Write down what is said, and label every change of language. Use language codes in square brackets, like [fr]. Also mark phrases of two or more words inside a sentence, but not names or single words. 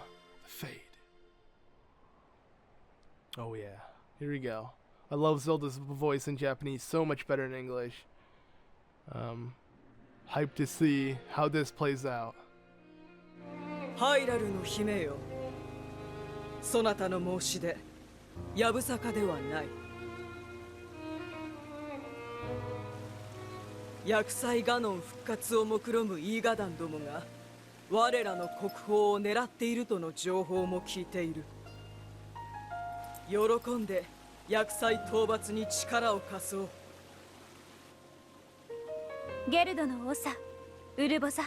[en] Fade. Oh, yeah. Here we go. I love Zelda's voice in Japanese so much better in English. Hyped to see how this plays out. [ja] ハイラル の 姫 よ。そなた の 申し出 やぶさか では ない. Yakusai Ganon 復活を目論むイーガ団どもが我らの国宝を狙っているとの情報も聞いている。喜んでヤクサイ討伐に力を貸そう。ゲルドの長、ウルボザ。